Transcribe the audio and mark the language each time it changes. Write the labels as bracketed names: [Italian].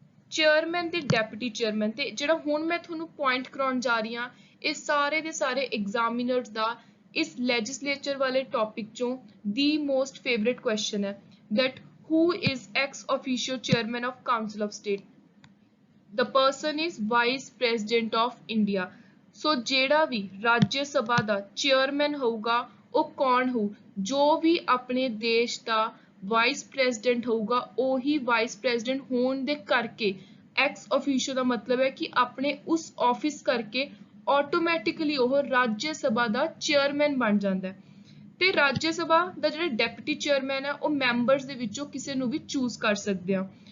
[Punjabi] Chairman ਤੇ deputy chairman ਤੇ ਜਿਹੜਾ ਹੁਣ ਮੈਂ ਤੁਹਾਨੂੰ ਪੁਆਇੰਟ ਕਰਾਉਣ ਜਾ ਰਹੀ ਹਾਂ ਇਹ ਸਾਰੇ ਦੇ ਸਾਰੇ ਐਗਜ਼ਾਮੀਨਰਸ ਦਾ ਇਸ ਲੈਜਿਸਲੇਚਰ ਵਾਲੇ ਟੌਪਿਕ ਚੋਂ ਦੀ ਮੋਸਟ ਫੇਵਰਿਟ ਕੁਐਸਚਨ ਹੈ [English] that who is ex officio chairman of council of state? The person is vice president of India. [Punjabi] ਸੋ ਜਿਹੜਾ ਵੀ ਰਾਜ ਸਭਾ ਦਾ ਚੇਅਰਮੈਨ ਹੋਊਗਾ ਉਹ ਕੌਣ ਹੋਊ? ਜੋ ਵੀ ਆਪਣੇ ਦੇਸ਼ ਦਾ ਵਾਈਸ ਪ੍ਰੈਜ਼ੀਡੈਂਟ ਹੋਊਗਾ ਉਹੀ ਵਾਈਸ ਪ੍ਰੈਜ਼ੀਡੈਂਟ ਹੋਣ ਦੇ ਕਰਕੇ ਐਕਸ ਅਫੀਸ਼ੀਓ ਦਾ ਮਤਲਬ ਹੈ ਕਿ ਆਪਣੇ ਉਸ ਆਫਿਸ ਕਰਕੇ ਆਟੋਮੈਟਿਕਲੀ ਉਹ ਰਾਜ ਸਭਾ ਦਾ ਚੇਅਰਮੈਨ ਬਣ ਜਾਂਦਾ ਹੈ ਤੇ ਰਾਜ ਸਭਾ ਦਾ ਜਿਹੜਾ ਡਿਪਟੀ ਚੇਅਰਮੈਨ ਹੈ ਉਹ ਮੈਂਬਰਸ ਦੇ ਵਿੱਚੋਂ ਕਿਸੇ ਨੂੰ ਵੀ ਚੂਜ਼ ਕਰ ਸਕਦੇ ਆ।